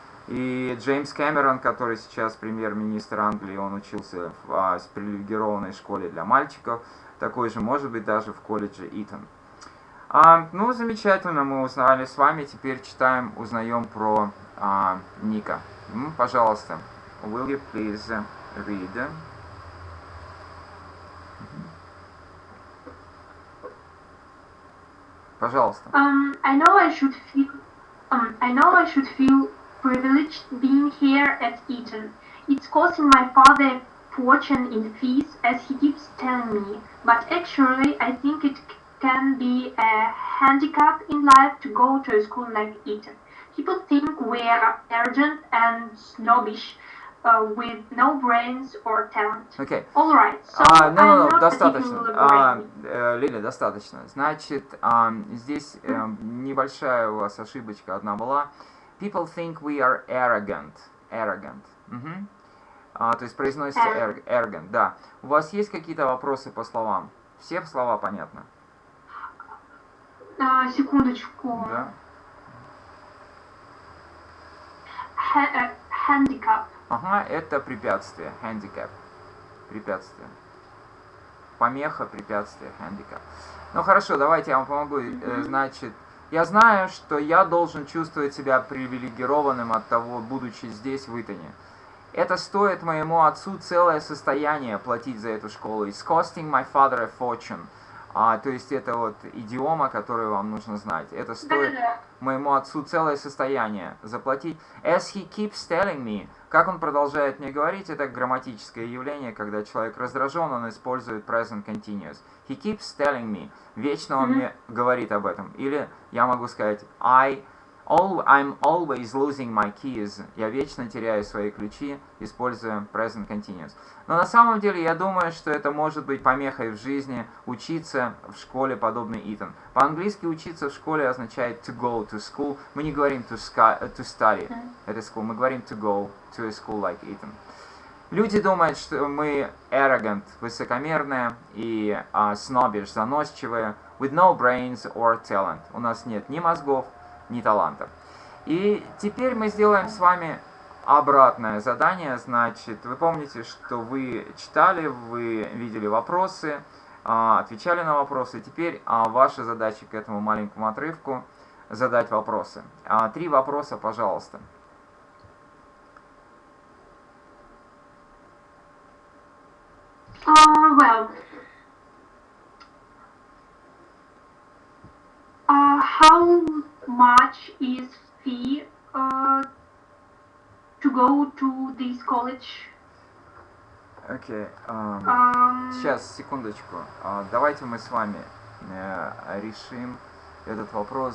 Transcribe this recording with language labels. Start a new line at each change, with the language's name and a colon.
Russian: И Джеймс Кэмерон, который сейчас премьер-министр Англии, он учился в привилегированной школе для мальчиков, такой же, может быть, даже в колледже Итон. Ну, замечательно, мы узнали с вами, теперь читаем, узнаем про Ника. Пожалуйста,
English: will you please read?
Russian: Пожалуйста.
English: I know I should feel privileged being here at Eton. It's costing my father a fortune in fees, as he keeps telling me, but actually I think it can be a handicap in life to go to a school like Eton. People think we're arrogant and snobbish, with no brains or talent. Okay. All right. So I'm not
Russian: достаточно.
English: particularly
Russian: Лиля, достаточно. Значит, здесь небольшая у вас ошибочка одна была.
English: People think we are arrogant. Arrogant.
Russian: То есть произносится arrogant, да. У вас есть какие-то вопросы по словам? Все слова понятны? Секундочку. Да.
English: Handicap.
Russian: Ага, это препятствие. Handicap. Препятствие. Помеха, препятствие, handicap. Ну хорошо, давайте я вам помогу. Значит, я знаю, что я должен чувствовать себя привилегированным от того, будучи здесь, в Итоне. Это стоит моему отцу целое состояние платить за эту школу.
English: It's costing my father a fortune.
Russian: То есть это вот идиома, которую вам нужно знать. Это стоит моему отцу целое состояние заплатить.
English: As he keeps telling me.
Russian: Как он продолжает мне говорить, это грамматическое явление, когда человек раздражен, он использует present continuous.
English: He keeps telling me.
Russian: Вечно он мне говорит об этом. Или я могу сказать
English: I'm always losing my keys.
Russian: Я вечно теряю свои ключи, используя present continuous. Но на самом деле я думаю, что это может быть помехой в жизни учиться в школе, подобной Итан. По-английски учиться в школе означает
English: to go to school.
Russian: Мы не говорим
English: to study at a school.
Russian: Мы говорим
English: to go to a school like Итан.
Russian: Люди думают, что мы arrogant, высокомерные, и snobbish, заносчивые,
English: with no brains or talent.
Russian: У нас нет ни мозгов, ни талантов. И теперь мы сделаем с вами обратное задание. Значит, вы помните, что вы читали, вы видели вопросы, отвечали на вопросы. Теперь ваша задача к этому маленькому отрывку задать вопросы. 3 вопроса, пожалуйста.
English: Well, how much is fee to go to this college?
Russian: Окей. Сейчас, секундочку. Давайте мы с вами решим этот вопрос.